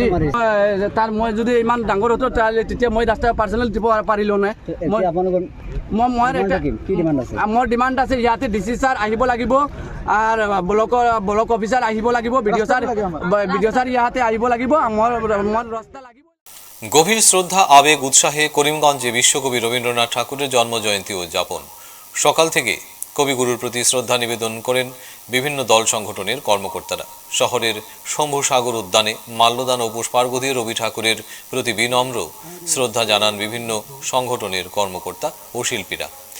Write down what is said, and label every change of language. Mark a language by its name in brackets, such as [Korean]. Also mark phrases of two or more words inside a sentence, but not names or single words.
[Assamese] তাৰ মই যদি ইমান ডাঙৰ হতো তেতিয়া মই ৰাস্তা পাৰ্চনেল দিব পাৰিলোঁ নাই। মোৰ ডিমাণ্ড আছে ইয়াতে ডিচি ছাৰ আহিব লাগিব, আৰু [English] block officer [Assamese] আহিব লাগিব, বিডিঅ' ছাৰ ইয়াতে আহিব লাগিব, মোৰ ৰাস্তা লাগিব। [Bangla] গভীর শ্রদ্ধা, আবেগ, উৎসাহে করিমগঞ্জে বিশ্বকবি রবীন্দ্রনাথ ঠাকুরের জন্মজয়ন্তী উদযাপন। সকাল থেকে কবিগুরুর প্রতি শ্রদ্ধা নিবেদন করেন বিভিন্ন দল সংগঠনের কর্মকর্তারা। শহরের শম্ভুসাগর উদ্যানে মাল্যদান ও পুষ্পার্ঘ্য দিয়ে রবি ঠাকুরের প্রতি বিনম্র শ্রদ্ধা জানান বিভিন্ন সংগঠনের কর্মকর্তা ও শিল্পীরা।